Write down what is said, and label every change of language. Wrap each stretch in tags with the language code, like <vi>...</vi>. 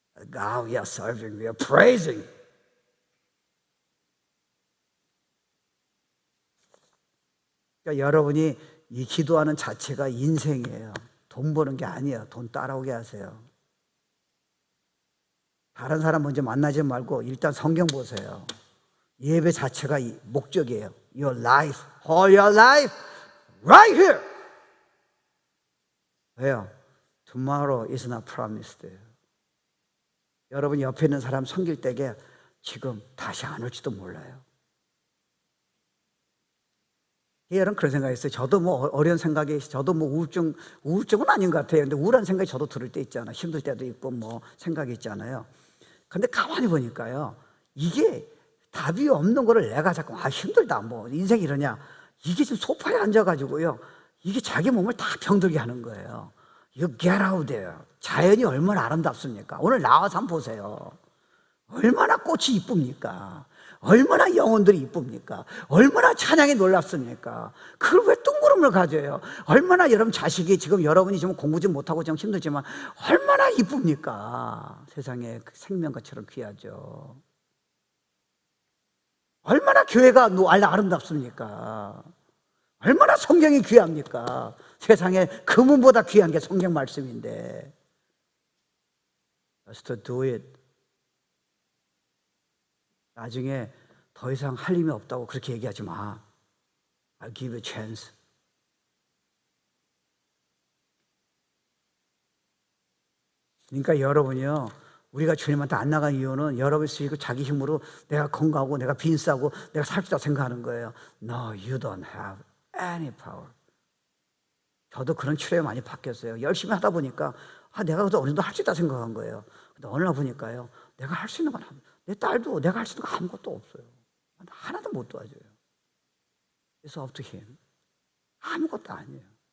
<en>God we are serving, we are praising.</en> <ko>그러니까 여러분이 이 기도하는 자체가 인생이에요. 돈 버는 게 아니에요. 돈 따라오게 하세요. 다른 사람 먼저 만나지 말고 일단 성경 보세요. 예배 자체가 목적이에요.</ko> <en>Your life, all your life, right here.</en> <ko>왜요?</ko> <en>Tomorrow is not promised.</en> <ko>여러분 옆에 있는 사람 섬길 때에 지금 다시 안 올지도 몰라요. 여러분 그런 생각이 있어요. 저도 어려운 생각이, 저도 우울증은 아닌 것 같아요. 근데 우울한 생각이 저도 들을 때 있잖아요. 힘들 때도 있고 생각이 있잖아요. 근데 가만히 보니까요, 이게 답이 없는 거를 내가 자꾸 힘들다 인생이 이러냐, 이게 지금 소파에 앉아가지고요, 이게 자기 몸을 다 병들게 하는 거예요.</ko> <en>You get out there.</en> <ko>자연이 얼마나 아름답습니까? 오늘 나와서 한번 보세요. 얼마나 꽃이 이쁩니까? 얼마나 영혼들이 이쁩니까? 얼마나 찬양이 놀랍습니까? 그걸 왜 뜬구름을 가져요? 얼마나 여러분 자식이 지금 여러분이 지금 공부 좀 못하고 좀 힘들지만 얼마나 이쁩니까? 세상에 생명과처럼 귀하죠. 얼마나 교회가 아름답습니까? 얼마나 성경이 귀합니까? 세상에 금은보다 귀한 게 성경 말씀인데.</ko> <en>Just to do it.</en> <ko>나중에 더 이상 할 힘이 없다고 그렇게 얘기하지 마.</ko> <en>I'll give you a chance.</en> <ko>그러니까 여러분이요, 우리가 주님한테 안 나간 이유는 여러분이 쓰시고 자기 힘으로 내가 건강하고 내가 빈싸고 내가 살 수 있다고 생각하는 거예요.</ko> <en>No, you don't have any power.</en> <ko>저도 그런 치료에 많이 바뀌었어요. 열심히 하다 보니까 내가 그래도 어느 정도 할 수 있다 생각한 거예요. 근데 어느 날 보니까요, 내가 할 수 있는 건 내 딸도 내가 할 수 있는 건 아무것도 없어요. 하나도 못 도와줘요.</ko> <en>It's up to him.</en> <ko>아무것도 아니에요.</ko>